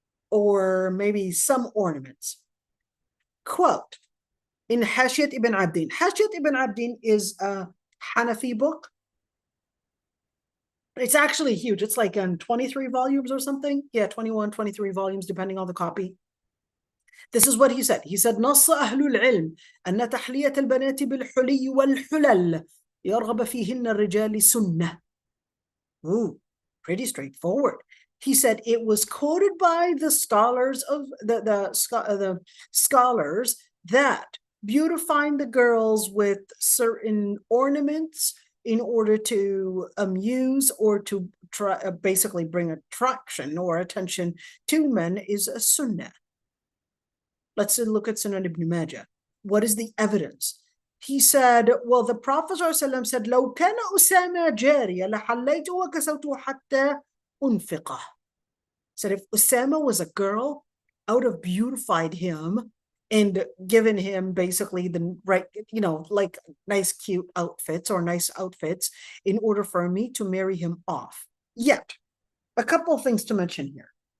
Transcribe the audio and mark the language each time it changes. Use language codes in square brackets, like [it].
[en] or maybe some ornaments. Quote, in Hashiyat ibn Abdin. Hashiyat ibn Abdin is a Hanafi book. It's actually huge. It's like in 23 volumes or something. Yeah, 21, 23 volumes, depending on the copy. This is what he said. He said, [ar] نص أهل العلم أن تحلية البنات بالحلي والحلل يرغب فيهن الرجال سنة. [en] Ooh, pretty straightforward. He said it was quoted by the scholars of the scholars that beautifying the girls with certain ornaments in order to amuse or to try, basically bring attraction or attention to men is a sunnah. Let's look at Sunan ibn Majah. What is the evidence? He said, well, the Prophet ﷺ said, [ar] لو كان أسامة جارية لحليته وكسوته حتى أنفقه. [en] Said if Usama was a girl, I would have beautified him and given him basically the right, like nice, cute outfits or nice outfits in order for me to marry him off. Yet, a couple of things to mention here.